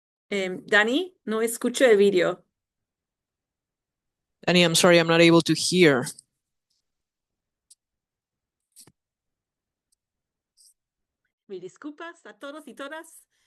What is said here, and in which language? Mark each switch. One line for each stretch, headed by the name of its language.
Spanish: Dani, no escucho el video.
English: Danny, I'm sorry, I'm not able to hear.
Spanish: Mil disculpas a todos y todas.